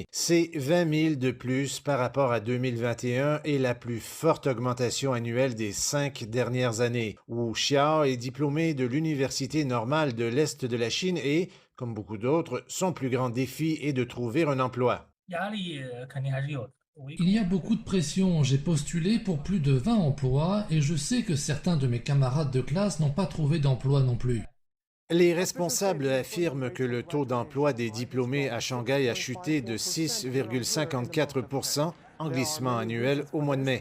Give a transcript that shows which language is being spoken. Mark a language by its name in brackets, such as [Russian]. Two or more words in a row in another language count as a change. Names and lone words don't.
[French] C'est 20 000 de plus par rapport à 2021 et la plus forte augmentation annuelle des 5 dernières années. Wu Xiao est diplômé de l'Université normale de l'Est de la Chine et, comme beaucoup d'autres, son plus grand défi est de trouver un emploi. [Chinese] 压力肯定还是有的。 [French] Il y a beaucoup de pression, j'ai postulé pour plus de 20 emplois et je sais que certains de mes camarades de classe n'ont pas trouvé d'emploi non plus. Les responsables affirment que le taux d'emploi des diplômés à Shanghai a chuté de 6,54% en glissement annuel au mois de mai.